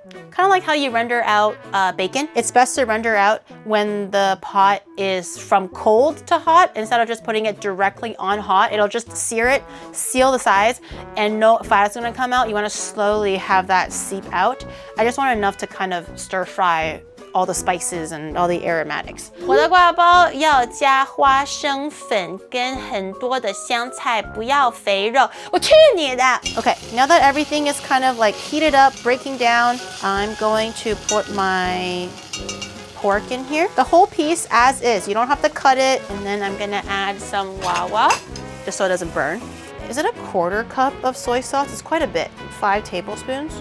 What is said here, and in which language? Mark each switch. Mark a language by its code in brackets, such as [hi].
[en] Kind of like how you render out bacon. It's best to render out when the pot is from cold to hot instead of just putting it directly on hot. It'll just sear it, seal the sides, and no fat is gonna come out. You wanna slowly have that seep out. I just want enough to kind of stir fry all the spices and all the aromatics. [zh] 我的挂包要加花生粉跟很多的香菜，不要肥肉。我去你的！ [en] Okay, now that everything is kind of like heated up, breaking down, I'm going to put my pork in here. The whole piece as is. You don't have to cut it. And then I'm gonna add some wawa, just so it doesn't burn. Is it a 1/4 cup of soy sauce? It's quite a bit. 5 tablespoons.